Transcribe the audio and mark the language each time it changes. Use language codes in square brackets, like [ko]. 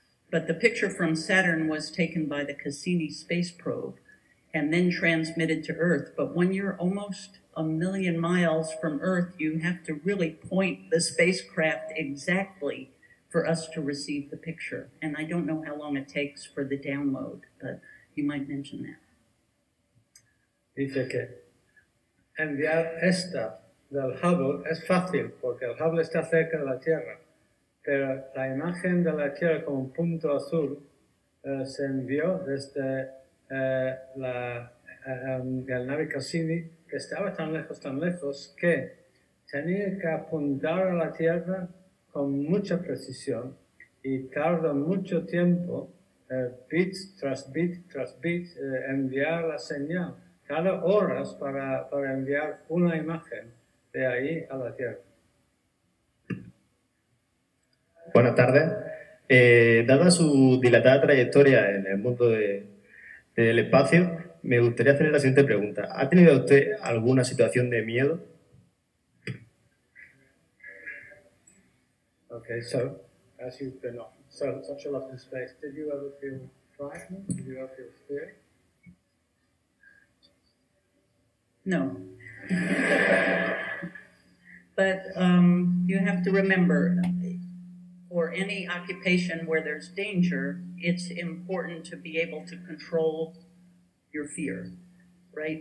[en] But the picture from Saturn was taken by the Cassini space probe and then transmitted to Earth. But when you're almost 1 million miles from Earth, you have to really point the spacecraft exactly for us to receive the picture. And I don't know how long it takes for the download, but you might mention that. [es] Dice que enviar esta del Hubble es fácil, porque el Hubble está cerca de la Tierra. pero la imagen de la Tierra como un punto azul se envió desde el nave Cassini, que estaba tan lejos que tenía que apuntar a la Tierra con mucha precisión y tardó mucho tiempo, bit tras bit tras bit, enviar la señal, cada hora para enviar una imagen de ahí a la Tierra. Buenas tardes. Dada su dilatada trayectoria en el mundo del espacio, me gustaría hacerle la siguiente pregunta. ¿Ha tenido usted alguna situación de miedo? [en] Okay, so as you've been off such a lot in space, did you ever feel frightened? Did you ever feel scared? No. But you have to remember, for any occupation where there's danger, it's important to be able to control your fear, right?